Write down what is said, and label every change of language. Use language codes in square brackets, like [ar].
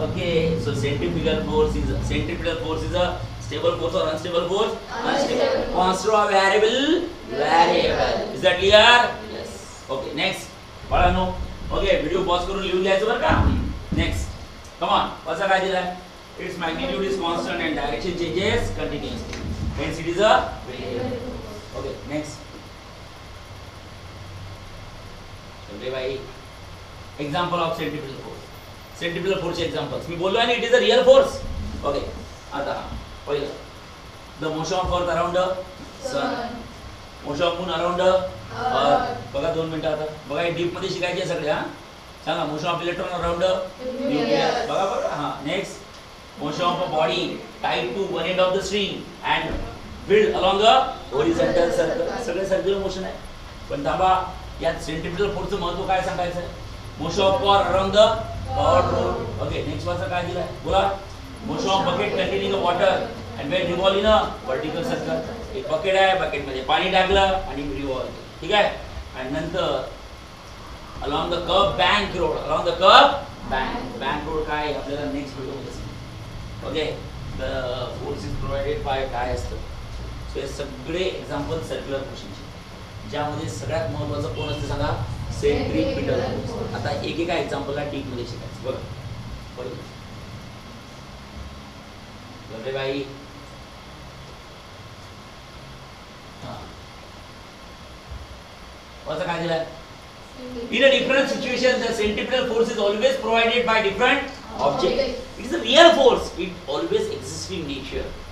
[en] Okay, so centripetal force is a stable force or unstable force? Unstable. Constant or variable? Variable. Is that clear? Yes. Okay, next. [mr] बाळांनो, okay, video pause करून लिहून घ्यायचं बरं का. [en] Next, come on. [mr] कसं काय दिलाय? [en] Its magnitude is constant and direction changes continuously. Hence it is a variable. Okay, next. [hi] चलिए भाई, [en] example of centripetal force. Centripetal force examples. [mr] मी बोललो आहे [en] it is a real force. Okay, [mr] आता पहिलं, [en] the motion of earth around the sun, motion of moon around the earth. [mr] बघा 2 मिनिटं आता. बघा हे डीप मध्ये शिकायचे सगळे. हा, सांगा. [en] motion of electron around the nucleus. [mr] बघा बघा. हा, next. [en] motion of a body tied to one end of the string and filled along a horizontal circle. [mr] सगळे सर्क्युलर मोशन आहे. पण थांबा, यात सेंट्रीपिटल फोर्सचं महत्त्व काय सांगायचं आहे? [en] motion of car around the powered road. [mr] Okay, next वाचा काय दिलाय? बोला. [en] motion of bucket containing a water and when revolve in a vertical circle. [mr] एक बकेट आहे, बकेट मध्ये पाणी टाकलं आणि रिव्हॉल्व. ठीक आहे. आणि नंतर [en] along the curved bank road, along the curved bank road [mr] काय आपल्याला नेक्स्ट व्हिडिओ मध्ये सांगतो. [en] okay, the force is provided by [mr] काय असतं. सो हे सगळे एक्झाम्पल सर्क्युलर मोशनचे, ज्यामध्ये सगळ्यात महत्त्वाचं कोण असतं सांगा? Centripetal force. आता एकेका एक्झाम्पलला टीप मध्ये शिकायचं. बघा पहिलं [hi] लगे भाई, [en] what's the [mr] काय दिलाय? [en] In a different situation, the centripetal force is always provided by different objects. It is a real force. It always exists in nature.